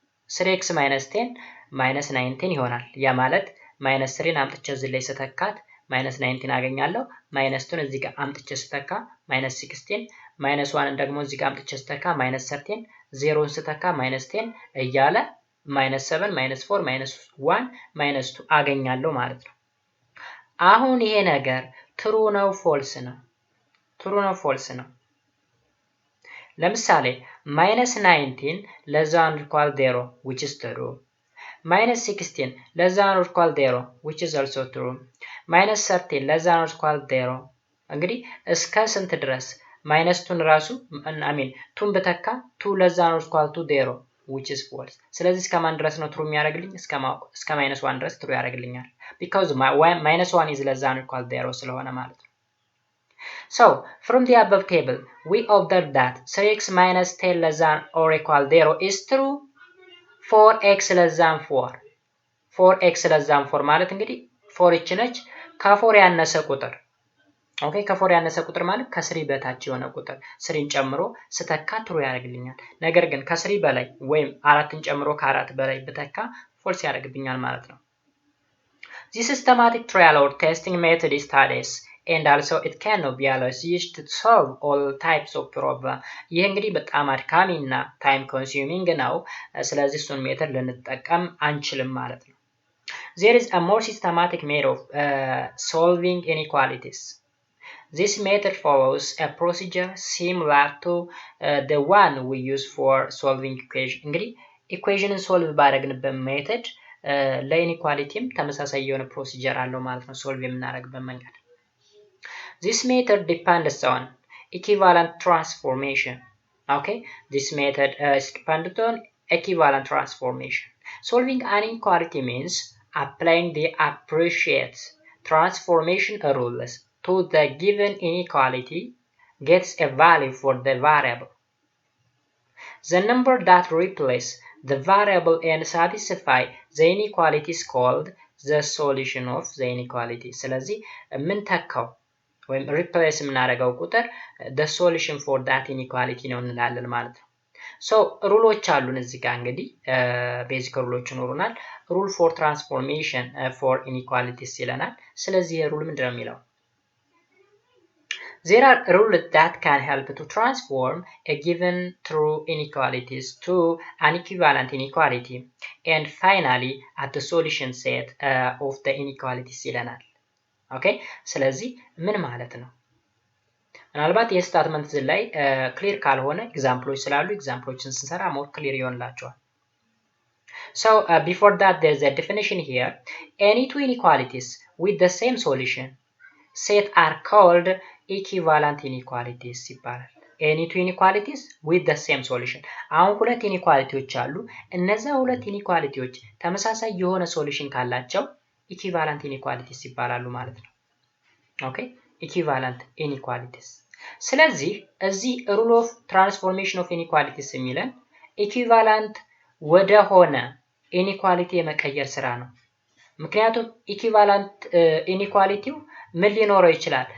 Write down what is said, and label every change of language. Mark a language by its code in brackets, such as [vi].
[am] 3x - 10 -19 ይሆናል። ያ ማለት -3ን አምጥቼ እዚህ ላይ ስተካት -19 አገኛለሁ። -2ን እዚህ ጋር አምጥቼ ስተካ -16 -1ን ደግሞ እዚህ ጋር አምጥቼ ስተካ -13 0ን ስተካ -10 እያለ -7 -4 -1 -2 አገኛለሁ ማለት ነው። አሁን ይሄ ነገር ትሩ ነው ፎልስ ነው? ትሩ ነው ፎልስ ነው? [en] ለምሳሌ -19 less than or equal 0 which is true. -16 less than or equal 0 which is also true. -13 less than or equal 0 [am] እንግዲህ እስከ ስንት ድረስ ማይነስቱን ራሱ ቱን በተካ [en] 2 less than or equal to 0 which is false. [am] ስለዚህ እስከ ማን ድረስ ነው ትሩ የሚያደርግልኝ? እስከ -1 ድረስ ትሩ ያደርግልኛል [en] because -1 is less than or equal 0 [am] ስለሆነ ማለት ነው። [en] So from the above table we observe that 3x minus 10 less than or equal 0 is true. [am] 4x less than 4 less than 4 ማለት እንግዲህ 4 እቺ ነች ከ4 ያነሰ ቁጥር ኦኬ ከ4 ያነሰ ቁጥር ማለት ከ3 በታች የሆነ ቁጥር 3ን ጨምሮ ስተካ ትሩ ያደርግልኛል። ነገር ግን ከ3 በላይ ወይም 4ን ጨምሮ ከ4 በላይ በተካ ፎልስ ያደርግብኛል ማለት ነው። [en] This systematic trial or testing method is studies and also it cannot be used to solve all types of problem. [am] ይሄ እንግዲህ በጣም አድካሚና ታይም ኮንሱሚንግ ነው። ስለዚህ እሱን ሜተድ ልንጠቀም አንችልም ማለት ነው። [en] There is a more systematic method of solving inequalities. This method follows a procedure similar to the one we use for solving equation. [am] እንግዲህ ኢኩዌሽንን ሶልቭ ባደረግንበት ሜተድ ለኢኒኳሊቲም ተመሳሳይ የሆነ ፕሮሲጀር አለው ማለት ነው ሶልቭ የምናደርግበት መንገድ። [en] This method depends on equivalent transformation. Okay, this method is dependent on equivalent transformation. Solving an inequality means applying the appropriate transformation rules to the given inequality gets a value for the variable. The number that replaces the variable and satisfy the inequality is called the solution of the inequality. [am] ስለዚህ ምን ተካው ወይም ሪፕሌስ የምናደርገው ቁጥር [en] the solution for that inequality [am] ነው እንላለን ማለት ነው። ሶ ሩሎች አሉን እዚህ ጋር እንግዲህ ቤዚክ ሩሎች ይኖሩናል። ሩል ፎር ትራንስፎርሜሽን ፎር ኢኒኳሊቲስ ይለናል። ስለዚህ ሩል ምንድነው የሚለው? [en] There are rules that can help to transform a given true inequalities to an equivalent inequality and finally at the solution set of the inequalities [am] ይለናል። ኦኬ ስለዚህ ምን ማለት ነው? ምናልባት የስታትመንት ላይ ክሊር ካልሆነ ኤግዛምፕሎች ስላሉ ኤግዛምፕሎችን ስንሰራ ሞር ክሊር ይሆንላችኋል። [en] So before that there's a definition here. Any two inequalities with the same solution set are called equivalent inequalities [am] ይባላል። [en] Any two inequalities with the same solution. [am] አሁን ሁለት ኢኒኳሊቲዎች አሉ። እነዛ ሁለት ኢኒኳሊቲዎች ተመሳሳይ የሆነ ሶሉሽን ካላቸው equivalent inequalities ይባላሉ ማለት ነው። ኦኬ equivalent inequalities ስለዚህ እዚህ ሩል ኦፍ ትራንስፎርሜሽን ኦፍ ኢኒኳሊቲስ የሚለን ኢኩቫላንት ወደ ሆነ ኢኒኳሊቲ የመቀየር ስራ ነው። ምክንያቱም ኢኩቫላንት ኢኒኳሊቲው ምን ሊኖረው ይችላል?